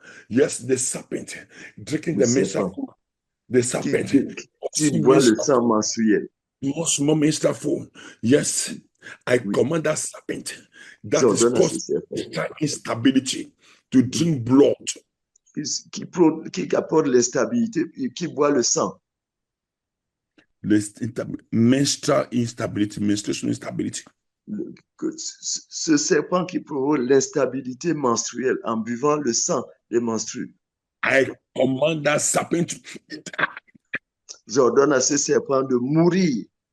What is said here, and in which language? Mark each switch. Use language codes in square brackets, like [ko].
[en] Yes, the serpent drinking the menstrual food. The serpent [fr] qui boit le sang menstruel. [en] Small menstrual food. Yes, I command that serpent that is causing instability to drink blood. [fr] Qui apporte l'instabilité, qui boit le sang. [en] Menstrual instability, menstruation instability. [fr] Ce serpent qui provoque l'instabilité menstruelle en buvant le sang des menstrues. [en] I command that serpent to die. [fr] J'ordonne à ce serpent de mourir.